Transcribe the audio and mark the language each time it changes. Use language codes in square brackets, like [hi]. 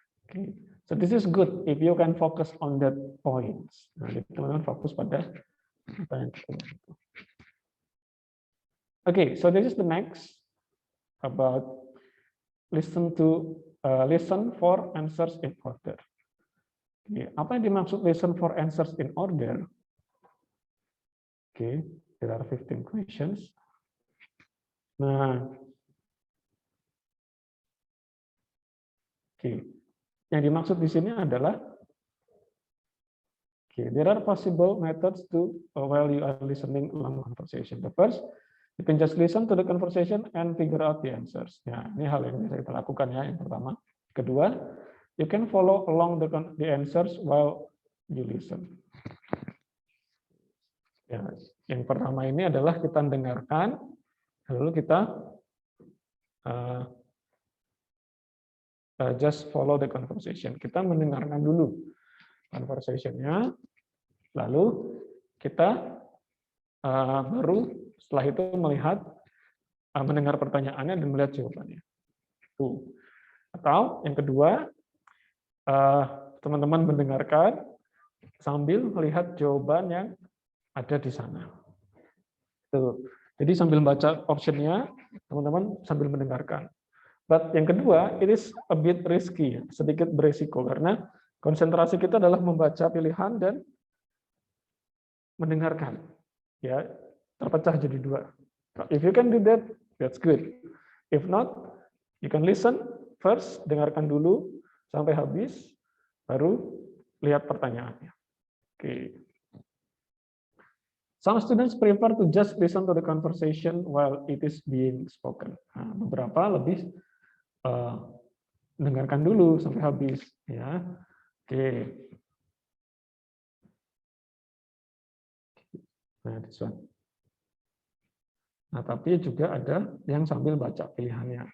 [en] Okay, so this is good if you can focus on that points. [id] Nah, teman-teman fokus pada apa yang kita butuh. [en] Okay, so this is the next about listen for answers in order. Okay, [id] apa yang dimaksud [en] listen for answers in order? Okay, there are 15 questions. Nah, okay, [id] yang dimaksud di sini adalah [en] okay, there are possible methods to while you are listening along conversation. The first, you can just listen to the conversation and figure out the answers. [id] Ya, ini hal yang bisa kita lakukan ya. Yang pertama. [en] Kedua, you can follow along the answers while you listen. [id] Ya, yang pertama ini adalah kita dengarkan, lalu kita [en] just follow the conversation. [id] Kita mendengarkan dulu conversation-nya, lalu kita baru setelah itu melihat, mendengar pertanyaannya dan melihat jawabannya. Tuh. Atau yang kedua, teman-teman mendengarkan sambil melihat jawaban yang ada di sana. Tuh. Jadi sambil baca optionnya, teman-teman sambil mendengarkan. But yang kedua, [en] it is a bit risky, [id] sedikit berisiko karena konsentrasi kita adalah membaca pilihan dan mendengarkan. Ya, terpecah jadi dua. [en] If you can do that, that's good. If not, you can listen first, [id] dengarkan dulu sampai habis, baru lihat pertanyaannya. [en] Oke. Some students prefer to just listen to the conversation while it is being spoken. [id] Nah, beberapa lebih dengarkan dulu sampai habis, ya. Oke. Nah, this one. Nah, tapi juga ada yang sambil baca pilihannya.